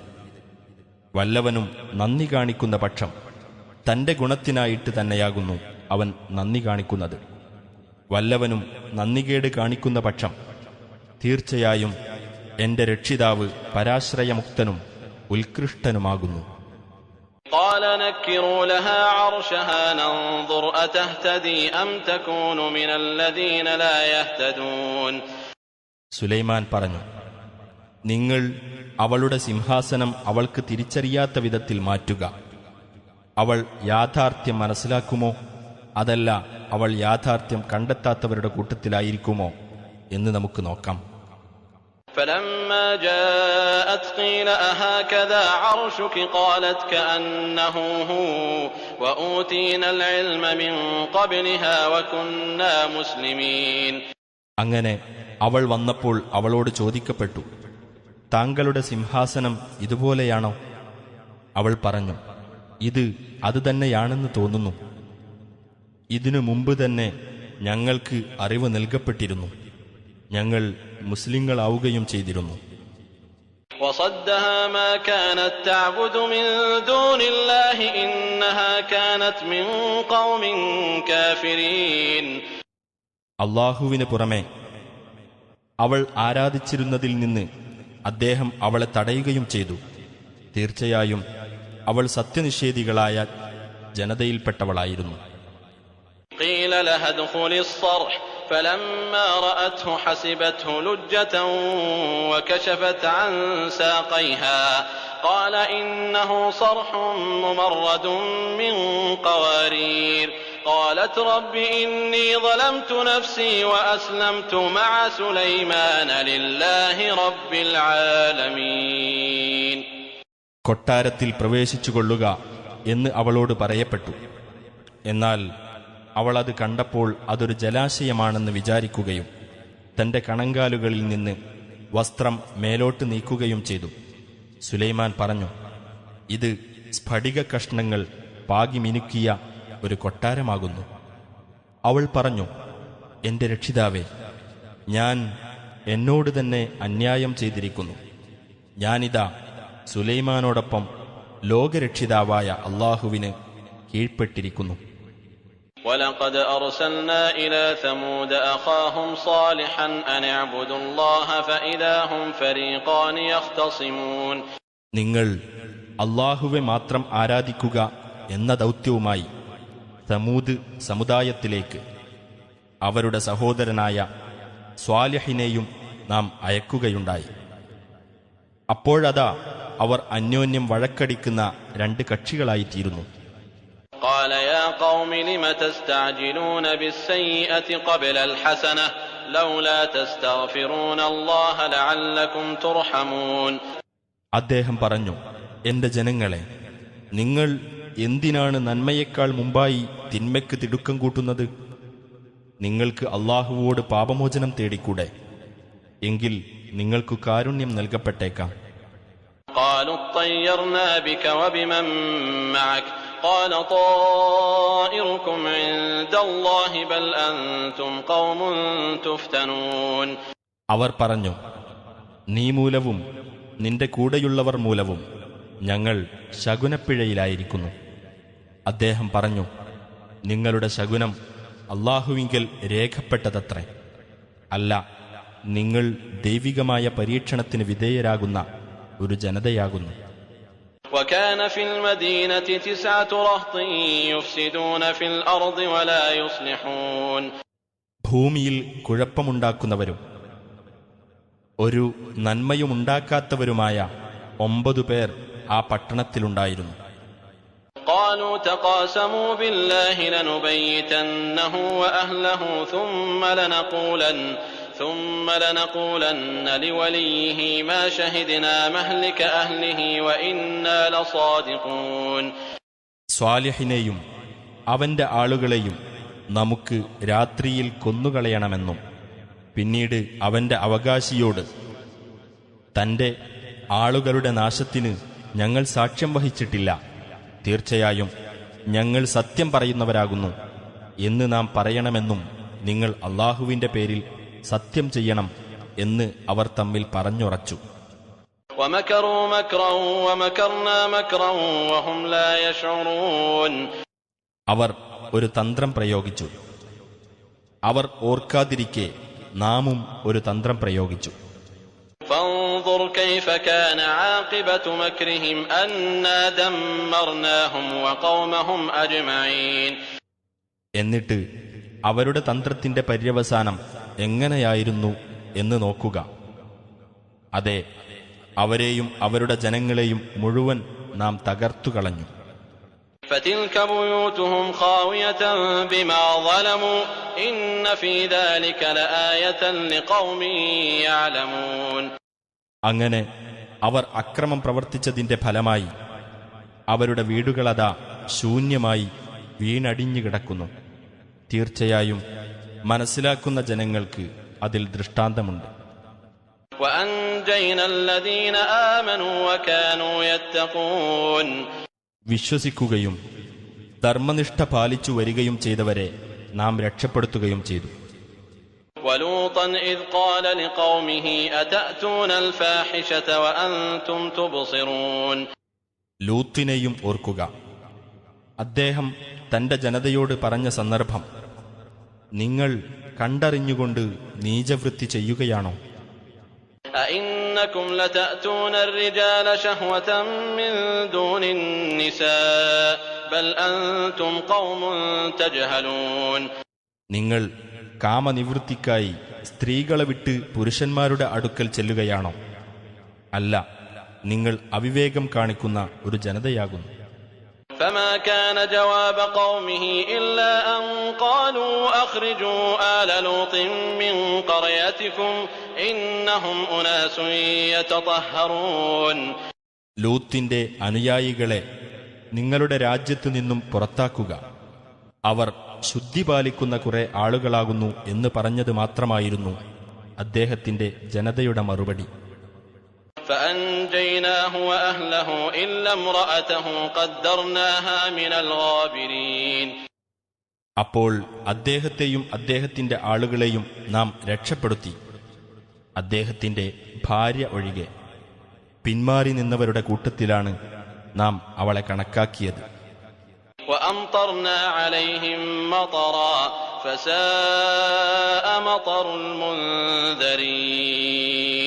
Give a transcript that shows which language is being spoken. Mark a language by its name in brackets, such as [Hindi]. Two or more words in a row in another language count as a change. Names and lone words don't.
[Malayalam] വല്ലവനും നന്ദി കാണിക്കുന്ന പക്ഷം തന്റെ ഗുണത്തിനായിട്ട് തന്നെയാകുന്നു അവൻ നന്ദി കാണിക്കുന്നത്. വല്ലവനും നന്ദികേട് കാണിക്കുന്ന പക്ഷം തീർച്ചയായും എന്റെ രക്ഷിതാവ് പരാശ്രയമുക്തനും ഉത്കൃഷ്ടനുമാകുന്നു. [Arabic] قال نكروا لها عرشها ننظر أتهتدي أم تكون من الذين لا يهتدون. [Malayalam] സുലൈമാൻ പറഞ്ഞു, നിങ്ങൾ അവളുടെ സിംഹാസനം അവൾക്ക് തിരിച്ചറിയാത്ത വിധത്തിൽ മാറ്റുക. അവൾ യാഥാർത്ഥ്യം മനസ്സിലാക്കുമോ അതല്ല അവൾ യാഥാർത്ഥ്യം കണ്ടെത്താത്തവരുടെ കൂട്ടത്തിലായിരിക്കുമോ എന്ന് നമുക്ക് നോക്കാം. [Arabic] فلما جاءت قيل أهكذا عرشك قالت كأنه هو وأوتينا العلم من قبلها وكنا مسلمين. [Malayalam] അങ്ങനെ അവൾ വന്നപ്പോൾ അവളോട് ചോദിക്കപ്പെട്ടു, താങ്കളുടെ സിംഹാസനം ഇതുപോലെയാണോ? അവൾ പറഞ്ഞു, ഇത് അതുതന്നെയാണെന്ന് തോന്നുന്നു. ഇതിനു മുമ്പ് തന്നെ ഞങ്ങൾക്ക് അറിവ് നൽകപ്പെട്ടിരുന്നു. ഞങ്ങൾ മുസ്ലിങ്ങളാവുകയും ചെയ്തിരുന്നു. [Arabic] وصدها ما كانت تعبد من دون الله إنها كانت من قوم كافرين. [Malayalam] അല്ലാഹുവിന് പുറമെ അവൾ ആരാധിച്ചിരുന്നതിൽ നിന്ന് അദ്ദേഹം അവളെ തടയുകയും ചെയ്തു. തീർച്ചയായും അവൾ സത്യനിഷേധികളായ ജനതയിൽപ്പെട്ടവളായിരുന്നു. [Arabic] قيل لها ادخلي الصرح فلما رأته حسبته لجة وكشفت عن ساقيها قال إنه صرح ممرد من قوارير قالت رب إني ظلمت نفسي وأسلمت مع سليمان لله رب العالمين. [Malayalam] കൊട്ടാരത്തിൽ പ്രവേശിച്ചുകൊള്ളുക എന്ന് അവളോട് പറയപ്പെട്ടു. എന്നാൽ അവൾ അത് കണ്ടപ്പോൾ അതൊരു ജലാശയമാണെന്ന് വിചാരിക്കുകയും തന്റെ കണങ്കാലുകളിൽ നിന്ന് വസ്ത്രം മേലോട്ട് നീക്കുകയും ചെയ്തു. സുലൈമാൻ പറഞ്ഞു, ഇത് സ്ഫടിക കഷ്ണങ്ങൾ പാകി മിനുക്കിയ ഒരു കൊട്ടാരമാകുന്നു. അവൾ പറഞ്ഞു, എന്റെ രക്ഷിതാവേ, ഞാൻ എന്നോട് തന്നെ അന്യായം ചെയ്തിരിക്കുന്നു. ഞാനിതാ സുലൈമാനോടൊപ്പം ലോകരക്ഷിതാവായ അല്ലാഹുവിന് കീഴ്പ്പെട്ടിരിക്കുന്നു. [Arabic] ولقد أرسلنا إلى ثمود أخاهم صالحا أن اعبدوا الله فإذا هم فريقان يختصمون. [Malayalam] നിങ്ങൾ അല്ലാഹുവെ മാത്രം ആരാധിക്കുക എന്ന ദൗത്യവുമായി സമൂദ് സമുദായത്തിലേക്ക് അവരുടെ സഹോദരനായ സ്വാലിഹിനെയും നാം അയക്കുകയുണ്ടായി. അപ്പോഴതാ അവർ അന്യോന്യം വഴക്കടിക്കുന്ന രണ്ട് കക്ഷികളായിത്തീരുന്നു. [Arabic] قال يا قوم لم تستعجلون بالسيئة قبل الحسنة لولا تستغفرون الله لعلكم ترحمون. [Malayalam] അദ്ദേഹം പറഞ്ഞു, എന്റെ ജനങ്ങളെ, നിങ്ങൾ എന്തിനാണ് നന്മയേക്കാൾ മുമ്പായി തിന്മയ്ക്ക് തിടുക്കം കൂട്ടുന്നത്? നിങ്ങൾക്ക് അല്ലാഹുവോട് പാപമോചനം തേടിക്കൂടെ? എങ്കിൽ നിങ്ങൾക്ക് കാരുണ്യം നൽകപ്പെട്ടേക്കാം. [Arabic] قالوا اطيرنا بك وبمن معك قال طائركم عند الله بل أنتم قوم تفتنون. [Malayalam] അവർ പറഞ്ഞു, നീ മൂലവും നിന്റെ കൂടെയുള്ളവർ മൂലവും ഞങ്ങൾ ശകുനപ്പിഴയിലായിരിക്കുന്നു. അദ്ദേഹം പറഞ്ഞു, നിങ്ങളുടെ ശകുനം അല്ലാഹുവിങ്കൽ രേഖപ്പെട്ടതത്രേ. അല്ല, നിങ്ങൾ ദൈവികമായ പരീക്ഷണത്തിന് വിധേയരാകുന്ന ഒരു ജനതയാകുന്നു. [Arabic] وكان في المدينة 9 رهط يفسدون في الأرض ولا يصلحون. [Malayalam] ഭൂമിയിൽ കുഴപ്പമുണ്ടാക്കുന്നവരും ഒരു നന്മയുമുണ്ടാക്കാത്തവരുമായ 9 പേർ ആ പട്ടണത്തിലുണ്ടായിരുന്നു. [Arabic] قالوا تقاسموا بالله لنبيتنه وأهله ثم لنقولن لوليه ما شهدنا مهلك أهله وإنا لصادقون. [Malayalam] സ്വാലിഹിനെയും അവന്റെ ആളുകളെയും നമുക്ക് രാത്രിയിൽ കൊന്നുകളയണമെന്നും പിന്നീട് അവന്റെ അവകാശിയോട് തന്റെ ആളുകളുടെ നാശത്തിന് ഞങ്ങൾ സാക്ഷ്യം വഹിച്ചിട്ടില്ല, തീർച്ചയായും ഞങ്ങൾ സത്യം പറയുന്നവരാകുന്നു എന്ന് നാം പറയണമെന്നും നിങ്ങൾ അല്ലാഹുവിന്റെ പേരിൽ സത്യം ചെയ്യണം എന്ന് അവർ തമ്മിൽ പറഞ്ഞുറച്ചു. [Arabic] ومكروا مكرا ومكرنا مكرا وهم لا يشعرون. [Malayalam] അവർ ഒരു തന്ത്രം പ്രയോഗിച്ചു. അവർ ഓർക്കാതിരിക്കെ നാമും ഒരു തന്ത്രം പ്രയോഗിച്ചു. [Arabic] فانظر كيف كان عاقبة مكرهم أنا دمرناهم وقومهم أجمعين. [Malayalam] എന്നിട്ട് അവരുടെ തന്ത്രത്തിന്റെ പര്യവസാനം എങ്ങനെയായിരുന്നു എന്ന് നോക്കുക. അതെ, അവരെയും അവരുടെ ജനങ്ങളെയും മുഴുവൻ നാം തകർത്തുകളഞ്ഞു. [Arabic] فتلك بيوتهم خاوية بما ظلموا إن في ذلك لآية لقوم يعلمون. [Malayalam] അങ്ങനെ അവർ അക്രമം പ്രവർത്തിച്ചതിന്റെ ഫലമായി അവരുടെ വീടുകളതാ ശൂന്യമായി വീണടിഞ്ഞു കിടക്കുന്നു. തീർച്ചയായും മനസ്സിലാക്കുന്ന ജനങ്ങൾക്ക് അതിൽ ദൃഷ്ടാന്തമുണ്ട്. [Arabic] وأنجينا الذين آمنوا وكانوا يتقون. [Malayalam] വിശ്വസിക്കുകയും ധർമ്മനിഷ്ഠ പാലിച്ചു വരികയും ചെയ്തവരെ നാം രക്ഷപ്പെടുത്തുകയും ചെയ്തു. [Arabic] وَلُوطًا إِذْ قَالَ لِقَوْمِهِ أَتَأْتُونَ الْفَاحِشَةَ وَأَنْتُمْ تُبْصِرُونَ [Malayalam] ലൂത്തിനെയും ഓർക്കുക. അദ്ദേഹം തന്റെ ജനതയോട് പറഞ്ഞ സന്ദർഭം, നിങ്ങൾ കണ്ടറിഞ്ഞുകൊണ്ട് നീചവൃത്തി ചെയ്യുകയാണോ? [Arabic] أَإِنَّكُمْ لَتَأْتُونَ الرِّجَالَ شَهْوَةً مِّن دُونِ النِّسَاءِ بَلْ أَنْتُمْ قَوْمٌ تَجْهَلُونَ [Malayalam] നിങ്ങൾ കാമനിവൃത്തിക്കായി സ്ത്രീകളെ വിട്ട് പുരുഷന്മാരുടെ അടുക്കൽ ചെല്ലുകയാണോ? അല്ല, നിങ്ങൾ അവിവേകം കാണിക്കുന്ന ഒരു ജനതയാകുന്നു. [Arabic] فما كان جواب قومه إلا أن قالوا أخرجوا آل لوط من قريتكم إنهم أناس يتطهرون [Malayalam] ലൂത്തിന്റെ അനുയായികളെ നിങ്ങളുടെ രാജ്യത്തു നിന്നും പുറത്താക്കുക, അവർ ശുദ്ധി പാലിക്കുന്ന കുറെ ആളുകളാകുന്നു എന്ന് പറഞ്ഞത് മാത്രമായിരുന്നു അദ്ദേഹത്തിന്റെ ജനതയുടെ മറുപടി. [Arabic] فأنجيناه وأهله إلا امرأته قدرناها من الغابرين [Malayalam] അപ്പോൾ അദ്ദേഹത്തെയും അദ്ദേഹത്തിന്റെ ആളുകളെയും നാം രക്ഷപ്പെടുത്തി, അദ്ദേഹത്തിന്റെ ഭാര്യ ഒഴികെ. പിന്മാറി നിന്നവരുടെ കൂട്ടത്തിലാണ് നാം അവളെ കണക്കാക്കിയത്. [Arabic] وأمطرنا عليهم مطرا فساء مطر المنذرين